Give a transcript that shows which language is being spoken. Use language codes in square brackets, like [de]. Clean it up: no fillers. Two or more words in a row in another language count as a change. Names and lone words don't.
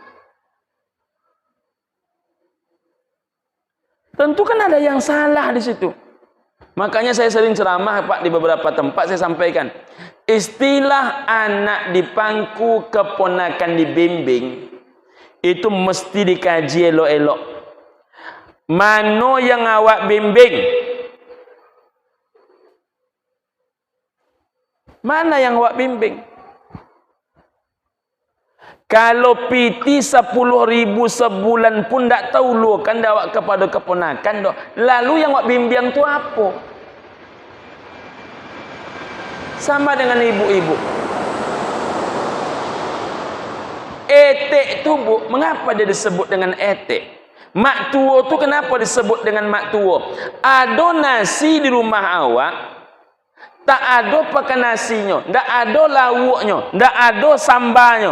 [id] Tentu kan ada yang salah di situ. Makanya saya sering ceramah Pak di beberapa tempat saya sampaikan. Istilah anak di pangku, keponakan dibimbing, itu mesti dikaji elok-elok. [min] Mano yang awak bimbing? Mana yang awak bimbing? Kalau piti 10.000 sebulan pun tak tahu lu kan awak kepada keponakan doh. Lalu yang awak bimbing tu apa? [id] Sama dengan ibu-ibu. Etek tu bu, mengapa dia disebut dengan etek? Mak tua tu kenapa disebut dengan mak tua? Ada nasi di rumah awak, tak ada pakai nasinya, tak ada lauknya, tak ada sambalnya.